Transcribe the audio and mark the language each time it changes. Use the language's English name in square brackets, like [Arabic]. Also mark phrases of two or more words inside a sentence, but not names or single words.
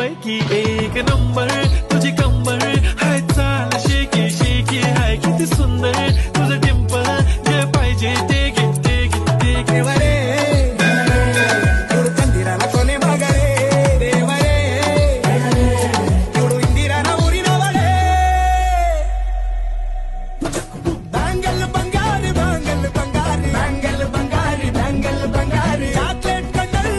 [Marathi] ही एक नंबर तुझी कंबर हाय चाल शेकी शेकी हाय किती सुंदर तुझं डिंपल जे पाहिजे ते घे ते घे ते घे [Kannada] ದೇವರೇ ಇವಳು ತಂದಿರನ ಕೊನೆ ಮಗಳೇ ದೇವರೇ ಇವಳು ಇಂದಿರನ ಊರಿನವಳೇ ಬ್ಯಾಂಗಲ್ ಬಂಗಾರಿ ಬ್ಯಾಂಗಲ್ ಬಂಗಾರಿ ಬ್ಯಾಂಗಲ್ ಬಂಗಾರಿ ಬ್ಯಾಂಗಲ್ ಬಂಗಾರಿ ಚಾಕ್ಲೇಟ್ ಕಣ್ಣೆಲ್ಲ